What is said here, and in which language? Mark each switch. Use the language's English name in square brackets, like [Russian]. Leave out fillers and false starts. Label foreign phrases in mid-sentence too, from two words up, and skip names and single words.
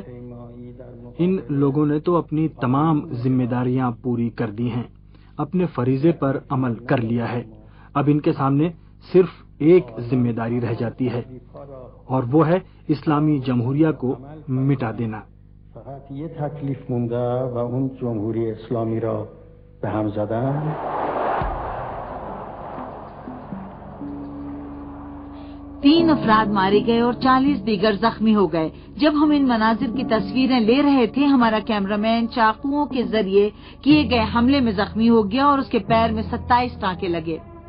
[Urdu] ان لوگوں نے تو اپنی تمام ذمہ داریاں پوری کر دی ہیں، اپنے فریضے پر عمل کر لیا ہے۔ اب ان کے سامنے صرف ایک ذمہ داری رہ جاتی ہے اور وہ ہے اسلامی جمہوریہ کو مٹا دینا۔ [Persian] فقط یه تکلیف مونده و اون جمهوری اسلامی را به هم زدن. [Urdu] تین افراد مارے گئے اور 40 دیگر زخمی ہو گئے۔ جب ہم ان مناظر کی تصویریں لے رہے تھے، ہمارا کیمرامین چاقوؤں کے ذریعے کیے گئے حملے میں زخمی ہو گیا اور اس کے پیر میں 27 ٹانکے لگے۔